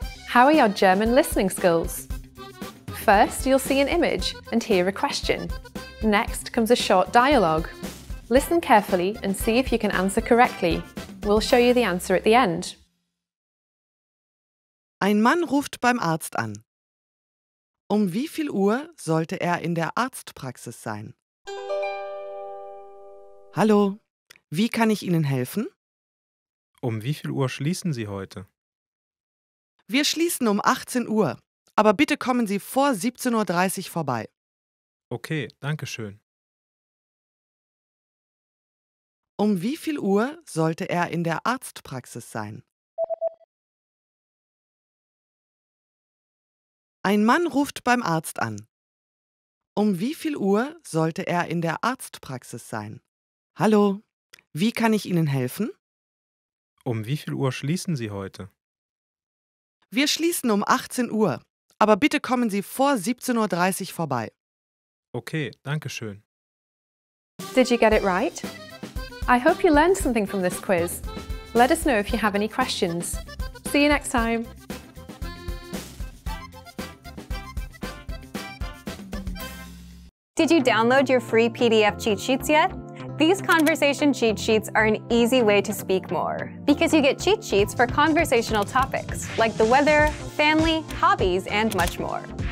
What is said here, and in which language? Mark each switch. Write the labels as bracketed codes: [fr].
[en] How are your German listening skills? First, you'll see an image and hear a question. Next comes a short dialogue. Listen carefully and see if you can answer correctly. We'll show you the answer at the end. [de] Ein Mann ruft beim Arzt an. Um wie viel Uhr sollte er in der Arztpraxis sein? Hallo, wie kann ich Ihnen helfen? Um wie viel Uhr schließen Sie heute? Wir schließen um 18 Uhr, aber bitte kommen Sie vor 17:30 Uhr vorbei. Okay, danke schön. Um wie viel Uhr sollte er in der Arztpraxis sein? Ein Mann ruft beim Arzt an. Um wie viel Uhr sollte er in der Arztpraxis sein? Hallo, wie kann ich Ihnen helfen? Um wie viel Uhr schließen Sie heute? Wir schließen um 18 Uhr, aber bitte kommen Sie vor 17:30 Uhr vorbei. Okay, danke schön. [en] Did you get it right? I hope you learned something from this quiz. Let us know if you have any questions. See you next time. Did you download your free PDF cheat sheets yet? These conversation cheat sheets are an easy way to speak more because you get cheat sheets for conversational topics like the weather, family, hobbies, and much more.